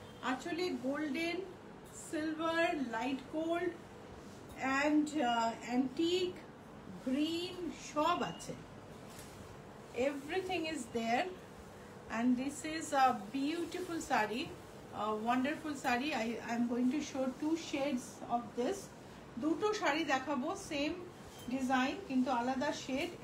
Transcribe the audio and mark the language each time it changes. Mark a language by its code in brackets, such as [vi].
[bn] আঁচলে golden, silver, light gold and antique, green সব আছে। [en] Everything is there and this is a beautiful sari, a wonderful sari. I'm going to show two shades of this. [bn] দুটো শাড়ি দেখাবো, same design কিন্তু আলাদা shade.